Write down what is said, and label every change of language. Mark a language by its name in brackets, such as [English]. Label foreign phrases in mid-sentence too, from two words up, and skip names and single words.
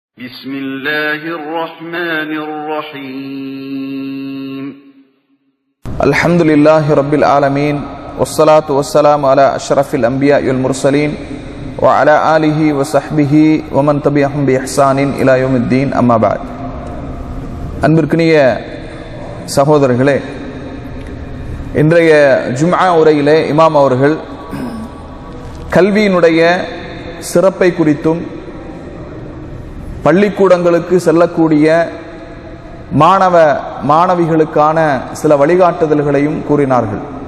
[Arabic] بسم الله الرحمن الرحيم الحمد لله رب العالمين والصلاة والسلام على أشرف الأنبياء والمرسلين وعلى آله وصحبه ومن تبعهم بإحسان إلى يوم الدين أما بعد [Tamil] அன்பிற்கினிய சகோதரர்களே, இன்றைய ஜும்ஆ உரையிலே இமாம் அவர்கள் கல்வியினுடைய சிறப்பை குறித்தும் பள்ளிக்கூடங்களுக்கு செல்லக்கூடிய மாணவிகளுக்கான சில வழிகாட்டுதல்களையும் கூறினார்கள்.